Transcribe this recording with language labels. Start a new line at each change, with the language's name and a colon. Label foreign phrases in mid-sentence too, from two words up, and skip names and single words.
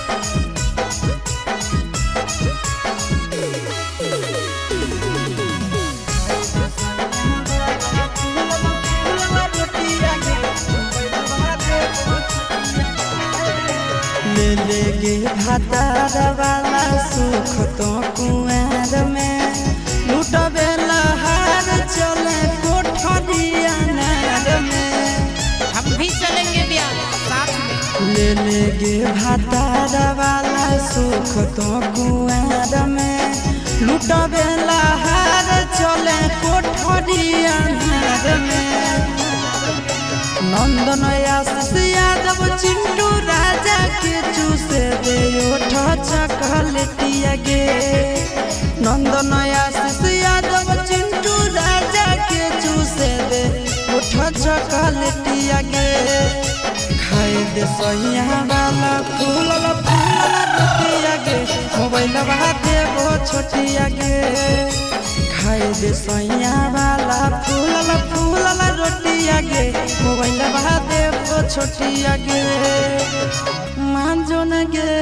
Angika: ले गे भातार वाला सुख तो कुआर में लुटबे लहार चले कोठरिया नार में
Hindi: हम भी चलेंगे ब्याह साथ में।
Angika: ले गे भातार वाला सुख तो कुआर में लुटबे लहार चले कोठरिया नार में नंदन आशीष यादव चिंटू राजा के चूसे दे ओठ चकलेटिया गे नंदन आशीष यादव चिंटू राजा के चूसे दे ओठ चकलेटिया गे खाए दे सैया वाला फूलल रोटिया गे मोबाइल देबो छोटिया गे खाए दे सैया वाला फूलल रोटिया गे मोबाइल देबो छोटिया गे मान जो न गे।